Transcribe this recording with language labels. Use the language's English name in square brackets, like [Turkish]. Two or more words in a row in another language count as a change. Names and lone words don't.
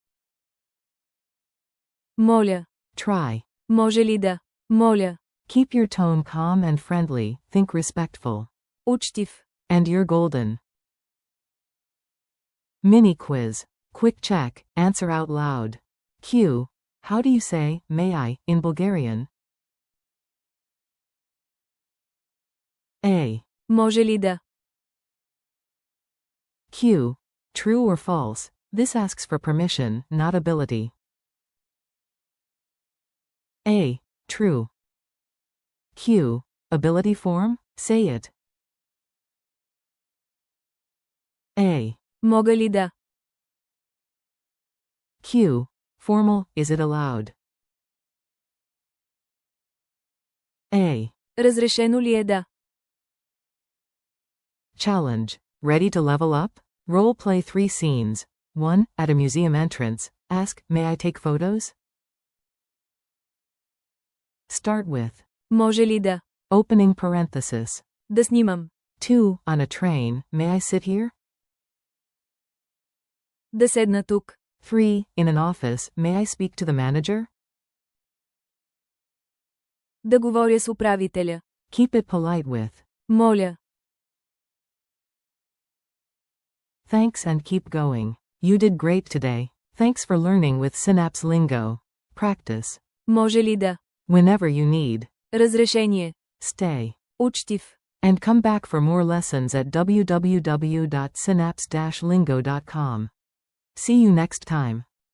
[Bulgarian] Моля. [English] Try. [Bulgarian] Може ли да? Моля. [English] Keep your tone calm and friendly, think respectful. [Bulgarian] Учтив. [English] And you're golden. Mini quiz. Quick check, answer out loud. Q. How do you say, may I, in Bulgarian? A. [Bulgarian] Може ли да? [English] Q. True or false? This asks for permission, not ability. A. True. Q. Ability form? Say it. A. [Bulgarian] Мога ли да? [English] Q. Formal, is it allowed? A. [Bulgarian] Разрешено ли е да? [English] Challenge. Ready to level up? Role play 3 scenes. 1. At a museum entrance. Ask, may I take photos? Start with. [Bulgarian] Може ли да? [English] Opening parenthesis. [Bulgarian] Да снимам. [English] 2. On a train, may I sit here? [Bulgarian] Да седна тук. [English] 3. In an office, may I speak to the manager? [Bulgarian] Да говоря с управителя. [English] Keep it polite with [Bulgarian] Моля. [English] thanks and keep going. You did great today. Thanks for learning with Synapse Lingo. Practice. [Bulgarian] Може ли да? [English] Whenever you need. [Bulgarian] Разрешение. [English] Stay. [Bulgarian] Учтив. [English] And come back for more lessons at www.synapse-lingo.com. See you next time.